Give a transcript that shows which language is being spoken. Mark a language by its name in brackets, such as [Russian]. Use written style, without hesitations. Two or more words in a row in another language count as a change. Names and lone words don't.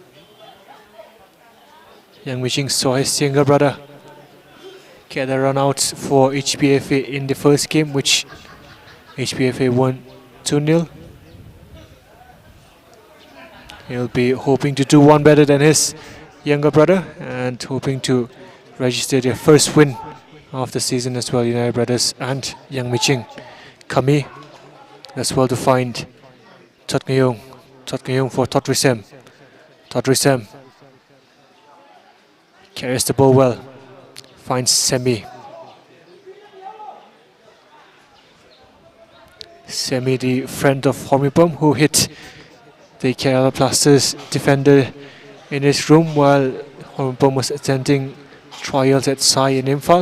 [English] Yang Miching saw his younger brother get a run out for HBFA in the first game, which HBFA won 2-0. He'll be hoping to do one better than his younger brother and hoping to register their first win of the season as well, United Brothers and Yang Miching. Kami as well to find Totngayong. Totngayong for Todrisem. Todrisem carries the ball well, finds Semi. Semi, the friend of Hormipum, who hit the Kerala Blasters defender in his room while Hormipum was attending trials at Sai in Imphal.